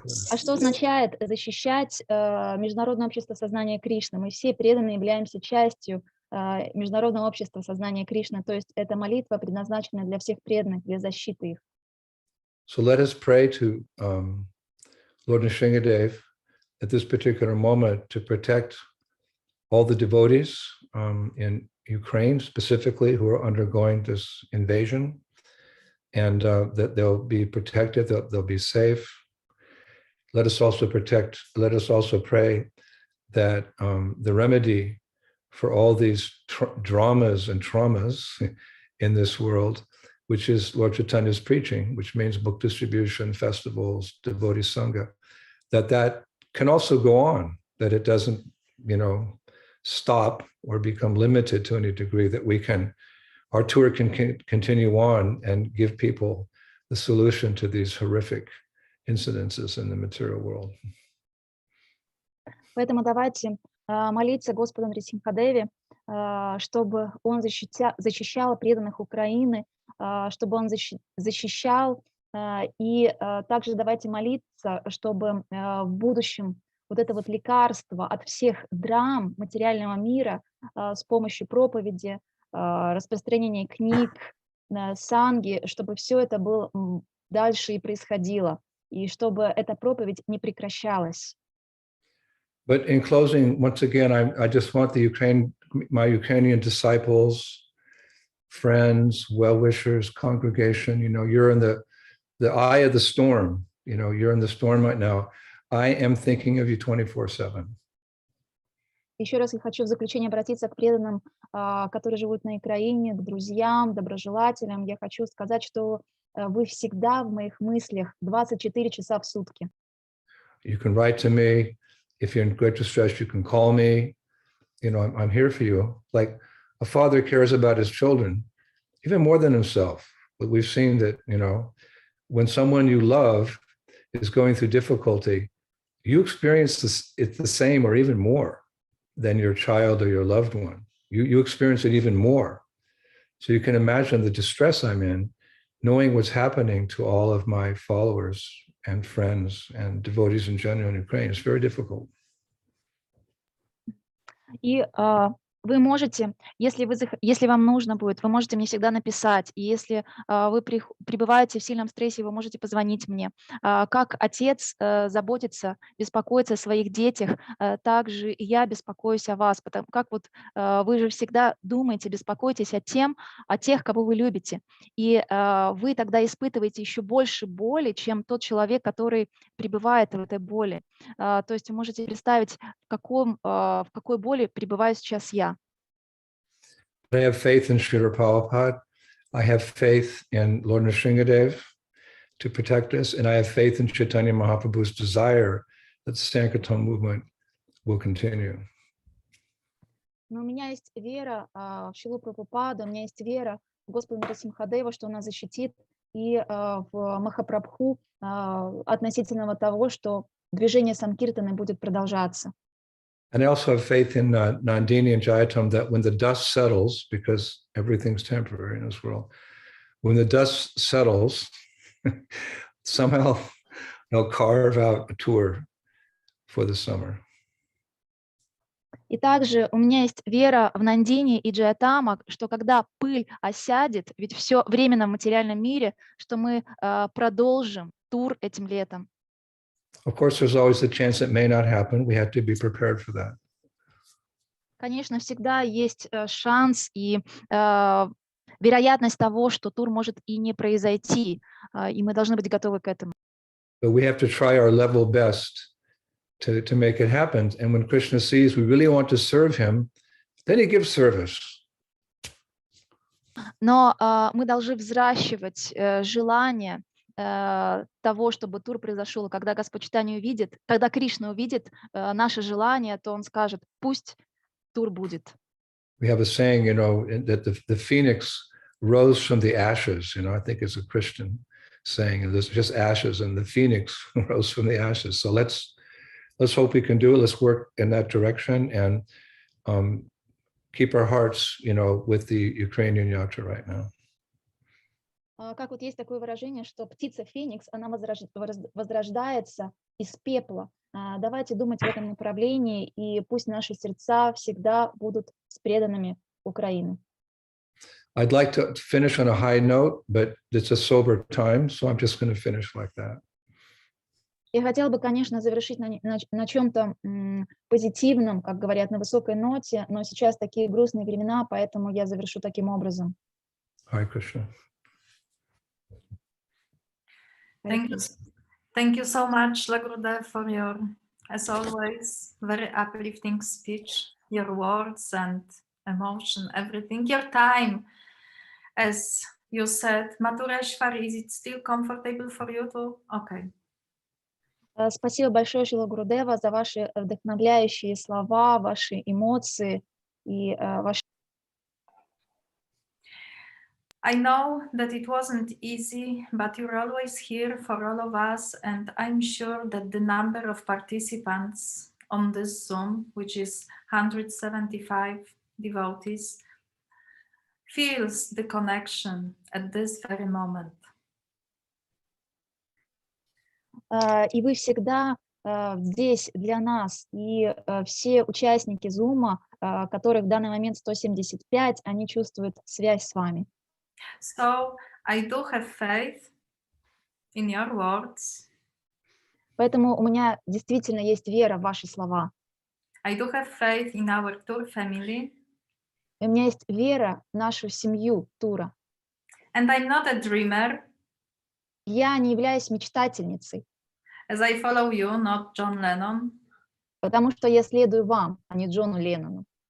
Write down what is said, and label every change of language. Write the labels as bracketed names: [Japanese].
[Russian] А что означает защищать Международное общество сознания Кришны? Мы все преданные являемся частью Международного общества сознания Кришны, то есть это молитва, предназначенная для всех преданных, для защиты их. [English] So let us pray to Lord Nrsingadev at this particular moment to protect all the devotees in Ukraine specifically who are undergoing this invasion, and that they'll be protected, they'll be safe. Let us also pray that the remedy for all these dramas and traumas in this world, which is Lord Chaitanya's preaching, which means book distribution, festivals, devotee sangha, that can also go on, that it doesn't, stop or become limited to any degree, that our tour can continue on and give people the solution to these horrific incidences in the material world. [Russian] Поэтому давайте молиться Господу Нрисимхадеве, чтобы Он защищал преданных Украины, чтобы Он защищал, и также давайте молиться, чтобы в будущем вот это вот лекарство от всех драм материального мира с помощью проповеди, распространения книг, санги, чтобы все это было дальше и происходило, и чтобы эта проповедь не прекращалась. [English] But in closing, once again, I just want my Ukrainian disciples, friends, well-wishers, congregation, you're in the eye of the storm, you're in the storm right now. I am thinking of you 24/7. [Russian] Еще раз я хочу в заключение обратиться к преданным, которые живут на Украине, к друзьям, доброжелателям. Я хочу сказать, что вы всегда в моих мыслях 24 часа в сутки. [English] You can write to me. If you're in great distress, you can call me. I'm here for you. Like a father cares about his children, even more than himself. But we've seen that, when someone you love is going through difficulty, you experience it the same or even more than your child or your loved one. You experience it even more. So you can imagine the distress I'm in, knowing what's happening to all of my followers and friends and devotees in general in Ukraine. It's very difficult. [Russian] И вы можете, если вам нужно будет, вы можете мне всегда написать. И если вы пребываете в сильном стрессе, вы можете позвонить мне. Как отец заботится, беспокоится о своих детях, также и я беспокоюсь о вас, потому как вы же всегда думаете, беспокоитесь о тех, кого вы любите. И вы тогда испытываете еще больше боли, чем тот человек, который пребывает в этой боли. То есть вы можете представить, в какой боли пребываю сейчас я. [English] I have faith in Srila Prabhupada. I have faith in Lord Nrsingadev to protect us, and I have faith in Chaitanya Mahaprabhu's desire that the Sankirtan movement will continue. [Russian] Но у меня есть вера в Шрилу Прабхупаду, у меня есть вера в Господа Нрисимхадева, что она защитит, и в Махапрабху относительно того, что движение Санкиртаны будет продолжаться. [English] And I also have faith in Nandini and Jayatam that when the dust settles, because everything's temporary in this world, when the dust settles, somehow they'll carve out a tour for the summer. [Russian] И также у меня есть вера в Нандини и Джаятама, что когда пыль осядет, ведь все временно в материальном мире, что мы продолжим тур этим летом. [English] Of course, there's always the chance it may not happen. We have to be prepared for that. [Russian] Конечно, всегда есть шанс и вероятность того, что тур может и не произойти, и мы должны быть готовы к этому. [English] But we have to try our level best to make it happen. And when Krishna sees we really want to serve him, then he gives service. [Russian] Но мы должны взращивать желание того, чтобы тур произошел. И когда Господь Чайтанья увидит, когда Кришна увидит наше желание, то он скажет: пусть тур будет. [English] We have a saying, that the phoenix rose from the ashes. I think as a Christian, saying, and there's just ashes, and the phoenix rose from the ashes. So let's hope we can do it. Let's work in that direction and keep our hearts, with the Ukrainian yatra right now. [Russian] Как вот есть такое выражение, что птица Феникс, она возрождается из пепла. Давайте думать в этом направлении, и пусть наши сердца всегда будут с преданными Украины. [English] I'd like to finish on a high note, but it's a sober time, so I'm just going to finish like that. [Russian] Я хотела бы, конечно, завершить на чем-то позитивном, как говорят, на высокой ноте, но сейчас такие грустные времена, поэтому я завершу таким образом. [English] Hare Krishna. Thank you so much, Gurudev, for your, as always, very uplifting speech, your words and emotion, everything, your time. As you said, Matureshwar, is it still comfortable for you to? Okay. [Russian] Спасибо большое, Шрила Гурудева, за ваши вдохновляющие слова, ваши эмоции и ваши... [English] I know that it wasn't easy, but you're always here for all of us, and I'm sure that the number of participants on this Zoom, which is 175 devotees, feels the connection at this very moment. [Russian] И вы всегда здесь для нас, и все участники Zoom, которых в данный момент 175, они чувствуют связь с вами. [English] So I do have faith in your words. [Russian] Поэтому у меня действительно есть вера в ваши слова. [English] I do have faith in our tour family. [Russian] И у меня есть вера в нашу семью тура. [English] And I'm not a dreamer. [Russian] Я не являюсь мечтательницей. [English] As I follow you, not John Lennon. [Russian] Потому что я следую вам, а не Джону Леннону.